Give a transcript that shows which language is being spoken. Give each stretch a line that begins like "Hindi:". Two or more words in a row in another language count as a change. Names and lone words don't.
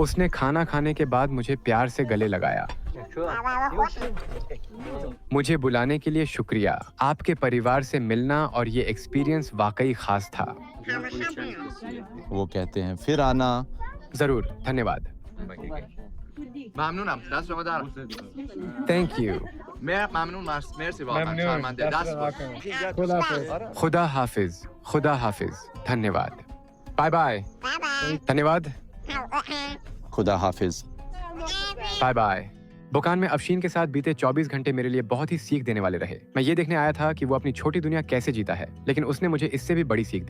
Hindi: उसने खाना खाने के बाद मुझे प्यार से गले लगाया। मुझे बुलाने के लिए शुक्रिया। आपके परिवार से मिलना और ये एक्सपीरियंस वाकई खास था। वो कहते हैं फिर आना। जरूर, धन्यवाद।
Persian: ممنونم دست شما در
English: Thank you.
Persian: ممنون مرسی واقعا شرمنده دست خوش
Hindi: खुदा हाफिज, खुदा हाफिज, धन्यवाद।
English: Bye bye. धन्यवाद।
Hindi: खुदा हाफिज।
English: Bye bye.
Hindi: बुकान में अफशीन के साथ बीते 24 घंटे मेरे लिए बहुत ही सीख देने वाले रहे। मैं ये देखने आया था कि वो अपनी छोटी दुनिया कैसे जीता है, लेकिन उसने मुझे इससे भी बड़ी सीख दी।